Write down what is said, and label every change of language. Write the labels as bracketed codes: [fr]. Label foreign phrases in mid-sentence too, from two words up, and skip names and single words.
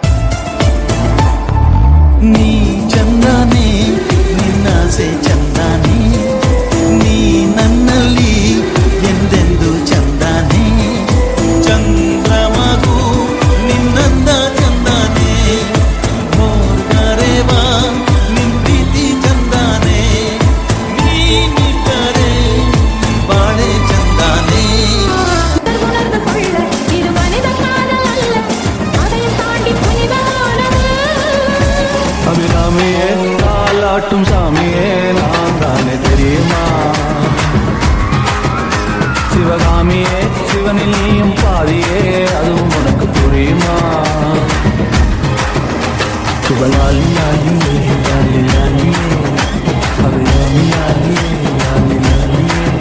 [kn] ನೀ ಚಂದಾನೆ ನಿನ್ನಾಸೆ ಚಂದಾನೆ, ನೀ ನನ್ನಲ್ಲಿ ಎಂದೆಂದು ಚಂದಾನೆ, ಚಂದ್ರಮಗು ನಿನ್ನಂದ ಚಂದಾನೆ, ಹೋಗರೇವಾ ನಿನ್ ಪ್ರೀತಿ ಚಂದಾನೆ, ನೀನಿಟ್ಟರೆ ಬಾಳೆ ಚಂದಾನೆ. [ta] அபிராமியே தாலாட்டும் சாமியே நான் தானே தெரியுமா, சிவகாமியே சிவனில் நீயும் பாதியே அதுவும் உனக்கு புரியுமா, சுபலாலி லாலியே லாலி லாலியே அபிராமி லாலியே லாலி லாலியே.